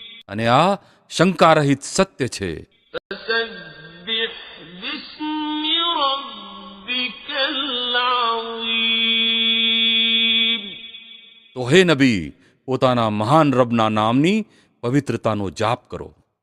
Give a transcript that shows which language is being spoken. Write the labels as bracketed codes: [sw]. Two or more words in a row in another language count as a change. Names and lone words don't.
[gu] અને આ શંકારહિત સત્ય છે. [ar] فسبح باسم ربك العظيم. [gu] તો હે નબી, પોતાના મહાન રબના નામની પવિત્રતાનો જાપ કરો.